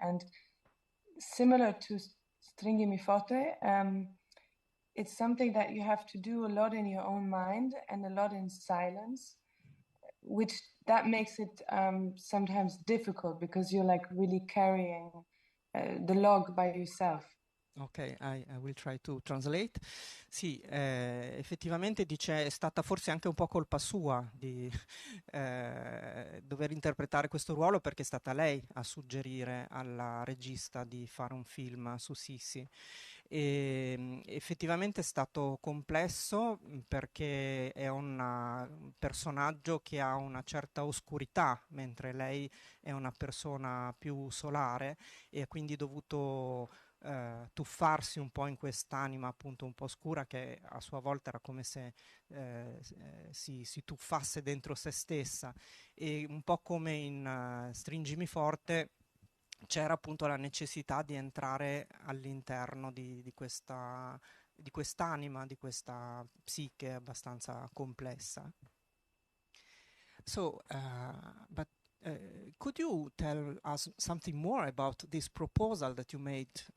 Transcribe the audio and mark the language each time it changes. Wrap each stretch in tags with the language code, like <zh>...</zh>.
<en>And similar to Stringimi Forte, it's something that you have to do a lot in your own mind and a lot in silence, which that makes it sometimes difficult because you're like really carrying the log by yourself. Ok, I will try to translate.</en> <it>Sì, effettivamente dice è stata forse anche un po' colpa sua di dover interpretare questo ruolo perché è stata lei a suggerire alla regista di fare un film su Sissi. E, effettivamente è stato complesso perché è un personaggio che ha una certa oscurità, mentre lei è una persona più solare e ha quindi dovuto tuffarsi un po' in quest'anima appunto un po' scura che a sua volta era come se si tuffasse dentro se stessa e un po' come in Stringimi forte c'era appunto la necessità di entrare all'interno di quest'anima, di questa psiche abbastanza complessa.</it> <en>So, but could you tell us something more about this proposal that you made</en>